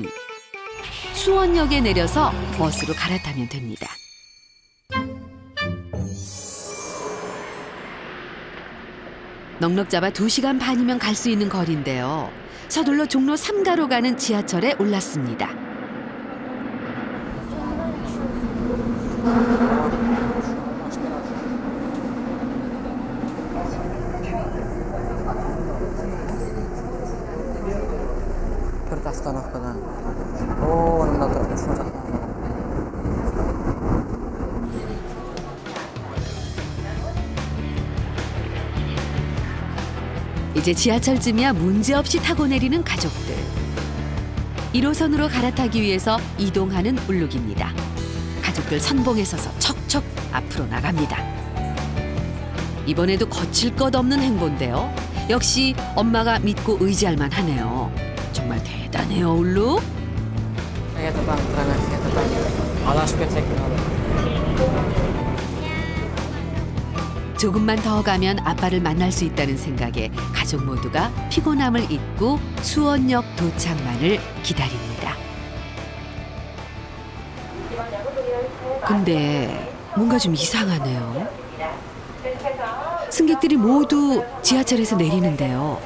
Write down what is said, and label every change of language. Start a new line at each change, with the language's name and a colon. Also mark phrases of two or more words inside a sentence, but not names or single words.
Korean: 수원역에 내려서 버스로 갈아타면 됩니다. 넉넉 잡아 2시간 반이면 갈 수 있는 거리인데요. 서둘러 종로 3가로 가는 지하철에 올랐습니다.
Kyrgyz: Төрт остановкадан. О, мында тұр. Ушул жакта.
Korean: 이제 지하철쯤이야 문제없이 타고 내리는 가족들. 1호선으로 갈아타기 위해서 이동하는 울룩입니다. 가족들 선봉에 서서 척척 앞으로 나갑니다. 이번에도 거칠 것 없는 행보인데요. 역시 엄마가 믿고 의지할 만하네요. 정말 대단해요, 울룩.
Uzbek: Adashib ketsek bo'ladi.
Korean: 조금만 더 가면 아빠를 만날 수 있다는 생각에 가족 모두가 피곤함을 잊고 수원역 도착만을 기다립니다. 근데 뭔가 좀 이상하네요. 승객들이 모두 지하철에서 내리는데요.